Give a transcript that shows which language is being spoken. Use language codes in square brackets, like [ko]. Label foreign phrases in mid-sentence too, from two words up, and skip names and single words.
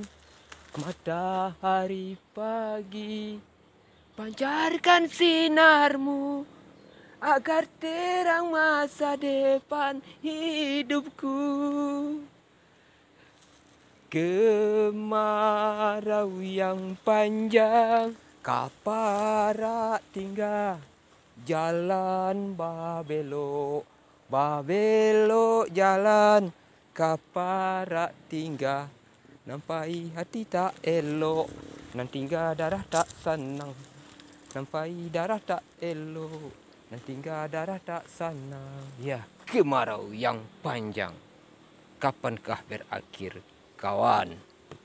[id] Matahari pagi, pancarkan sinarmu agar terang masa depan hidupku. [min] Kemarau yang panjang, kapara tinggal jalan babelok, babelok jalan, kapara tinggal nampai hati tak elok, nan tinggal darah tak senang, nampai darah tak elok, nan tinggal darah tak senang. [id] Ya, kemarau yang panjang, kapankah berakhir, kawan?